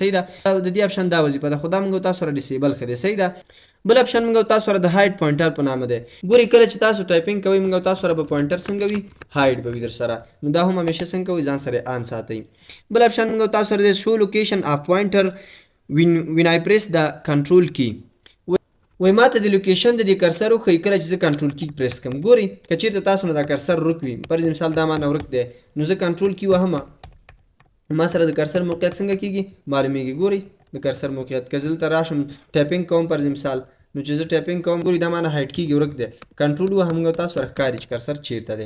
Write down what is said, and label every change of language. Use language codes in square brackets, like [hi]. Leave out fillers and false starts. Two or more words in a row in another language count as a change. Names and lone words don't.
[ps] صحیح ده، د دې اپشن دا وظیفه ده، خو دا موږ تاسو سره ډسیبل ښه دی. صحیح ده، بل اپشن موږ تاسو سره د [en] hide pointer [ps] په نامه دی. ګورئ کله چې تاسو ټایپینګ کوئ موږ تاسو سره به پوینټر څنګه وي هایډ به وي در سره، نو دا هم همیشه څنګه کوئ ځان سره آن ساتئ. بل اپشن موږ تاسو سره دی [en] show location of pointer when I press the control key. [ps] وای ماته د لوکیشن د دې کرسر وښیي کله چې زه [en] control key [ps] پریس کړم. ګورئ که چېرته تاسو نه دا کرسر ورک وي، پر مثال دا مانه ورک دی، نو زه [en] control key [ps] وهم ما سره د کرسر موقعیت څنګه کېږي معلومیږي. ګورئ د کرسر موقعیت که زه دلته راشم ټایپینګ کوم پر مثال، نو چې زه ټایپینګ کوم ګورئ دا مانه هایډ کېږي ورک دی، کنټرول وهم موږ تاسو سره ښکاري چې کرسر چېرته دی.